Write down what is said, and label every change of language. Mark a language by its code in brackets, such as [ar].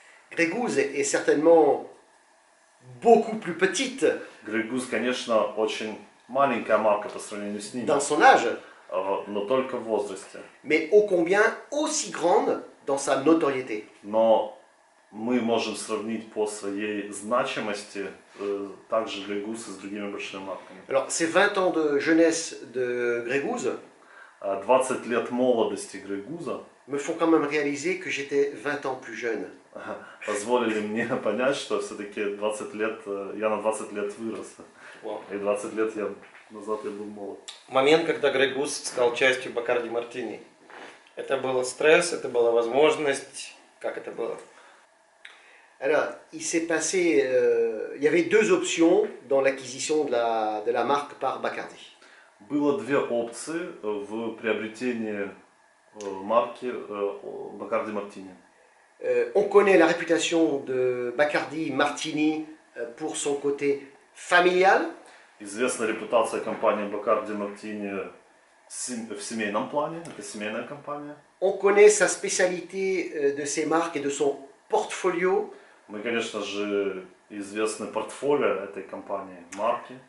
[fr] Grégouze est certainement beaucoup plus petite [ru] Grey Goose, конечно, очень маленькая марка по сравнению с ними, [fr] dans son âge, [ru] но только в возрасте. [fr] mais ô combien aussi grande dans sa notoriété. [ru] Но мы можем сравнить по своей значимости также Grey Goose и с другими большими марками. [fr] Alors, ces 20 ans de jeunesse de Grégouze [ru] 20 лет молодости Grey Goose [fr] me font quand même réaliser que j'étais 20 ans plus jeune. [ru] позволили мне понять, что все-таки 20 лет, я на 20 лет вырос. Вау. И 20 лет назад я был молод. Момент, когда Grey Goose стал частью Бакарди Мартини. Это был стресс, это была возможность. Как это было? [fr] Alors, il s'est passé, il y avait deux options dans l'acquisition de la marque par Bacardi. [ru] Было две опции в приобретении марки Бакарди Мартини. [fr] On connaît la réputation de Bacardi Martini pour son côté familial, [ru] Известна репутация компании Бакарди Мартини в семейном плане, это семейная компания. [fr] on connaît sa spécialité de ses marques et de son portfolio, [ru] Мы, конечно же, известны портфолио этой компании, марки.